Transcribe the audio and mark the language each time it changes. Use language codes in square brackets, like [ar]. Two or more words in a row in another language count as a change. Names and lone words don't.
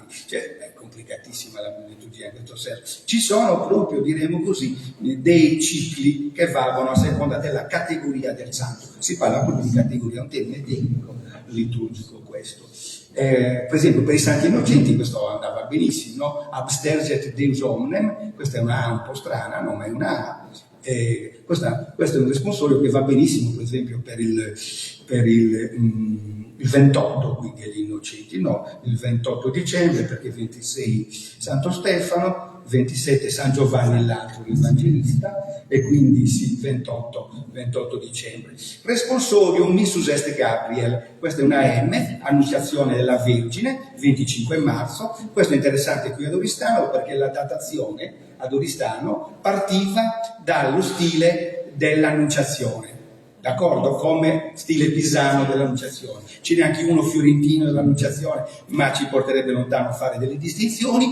[it] Cioè, è complicatissima la liturgia in questo senso. Ci sono proprio, diremo così, dei cicli che valgono a seconda della categoria del santo. Si parla proprio di categoria, è un termine tecnico liturgico questo. Per esempio per i santi innocenti questo andava benissimo, no? [la] Absterget Deus omnem, [it] questa è una A un po' strana, no? Ma è una A. Questo è un responsorio che va benissimo per esempio per il 28, quindi agli innocenti, no? Il 28 dicembre perché 26 Santo Stefano, 27 San Giovanni l'altro l'Evangelista, e quindi sì, 28 dicembre. [la] Responsorium missus est Gabriel, [it] questa è una M, annunciazione della Vergine, 25 marzo. Questo è interessante qui ad Oristano perché la datazione ad Oristano partiva dallo stile dell'annunciazione, d'accordo? Come stile pisano dell'annunciazione. Ce n'è anche uno fiorentino dell'annunciazione, ma ci porterebbe lontano a fare delle distinzioni.